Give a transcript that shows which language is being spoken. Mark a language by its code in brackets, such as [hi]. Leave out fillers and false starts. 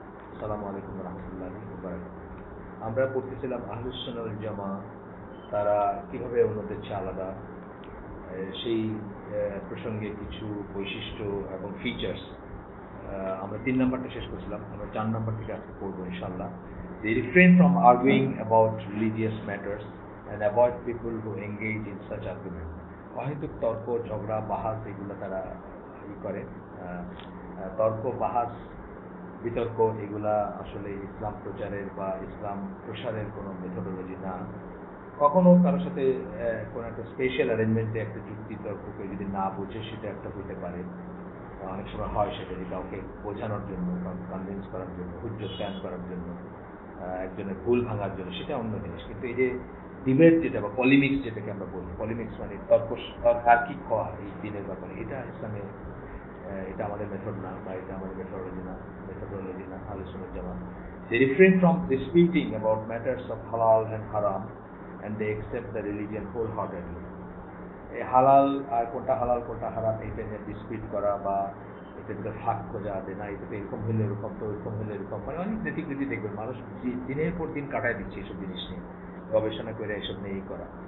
[ar] আসসালামু আলাইকুম ওয়া রাহমাতুল্লাহি ওয়া বারাকাতুহু। [bn] আমরা পড়তেছিলাম আহলুস সুন্নাহ ওয়াল জামাআহ তারা কিভাবে অন্যদের চেয়ে আলাদা, সেই প্রসঙ্গে কিছু বৈশিষ্ট্য এবং ফিচার্স আমরা 3 নম্বরটা শেষ করেছিলাম। আমরা 4 নম্বর থেকে আজকে পড়বো ইনশাআল্লাহ। [en] They refrain from arguing about religious matters and avoid people who engage in such arguments. [bn] অহেতুক তর্ক, ঝগড়া, বাহাস এগুলো তারা করে। তর্ক, বাহাস, বিতর্ক এগুলা আসলে ইসলাম প্রচারের বা ইসলাম প্রসারের কোনো মেথোডোলজি না। কখনো কারোর সাথে কোনো একটা স্পেশাল অ্যারেঞ্জমেন্টে একটা যুক্তি তর্ককে যদি না বোঝে সেটা একটা হতে পারে, অনেক সময় হয় সেটা যে কাউকে বোঝানোর জন্য, কাউকে কনভিন্স করার জন্য, হুজ্জত কায়েম করার জন্য, একজনের ভুল ভাঙার জন্য, সেটা অন্য জিনিস। কিন্তু এই যে ডিবেট যেটা বা পলিমিক্স যেটাকে আমরা বলি, পলিমিক্স মানে তার্কিক হওয়া এই দিনের ব্যাপারে, এটা ইসলামে এটা আমাদের মেথড না বা এটা আমাদের মেথোডোলজি না আহলুস সুন্নাহ ওয়াল জামাআহ। [en] They refrain from disputing about matters of halal and haram and they accept the religion wholeheartedly. [bn] এই হালাল আর কোনটা হালাল কোনটা হারাম এটা নিয়ে ডিসপিউট করা বা এটা ভিতরে ফাঁক খোঁজা, যে না এটা এরকম হলে এরকম, তো এরকম হলে এরকম, মানে অনেক নীতিগৃতি দেখবেন মানুষ দিনের পর দিন কাটায় দিচ্ছে এইসব জিনিস নিয়ে, গবেষণা করে এসব নিয়েই করা।